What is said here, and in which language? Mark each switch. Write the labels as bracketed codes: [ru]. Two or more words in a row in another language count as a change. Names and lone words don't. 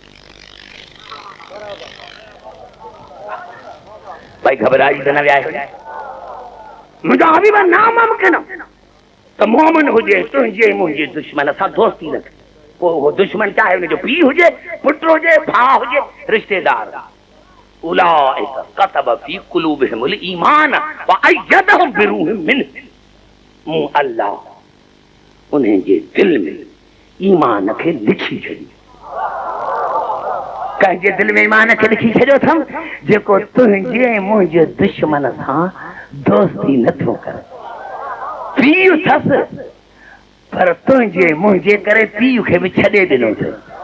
[sd] भाई घबराई त न विया, मुंहिंजा हबीब नामुमकिन त मोमिन हुजे तुंहिंजे मुंहिंजे दुश्मन सां दोस्ती रखे, पोइ उहो दुश्मन चाहे हुनजो पीउ हुजे, पुट हुजे, भाउ हुजे, रिश्तेदार। [ar] أولئك كتب في قلوبهم الإيمان وأيدهم بروح منه. [sd] मूं अल्लाह उन्हनि जे दिल में ईमान खे लिखी छॾियो। कंहिंजे दिल में ईमान खे लिखी छॾियो अथमि जेको तुंहिंजे मुंहिंजे दुश्मन सां दोस्ती नथो करे। पीउ अथसि पर तुंहिंजे मुंहिंजे करे पीउ खे बि छॾे ॾिनो अथई।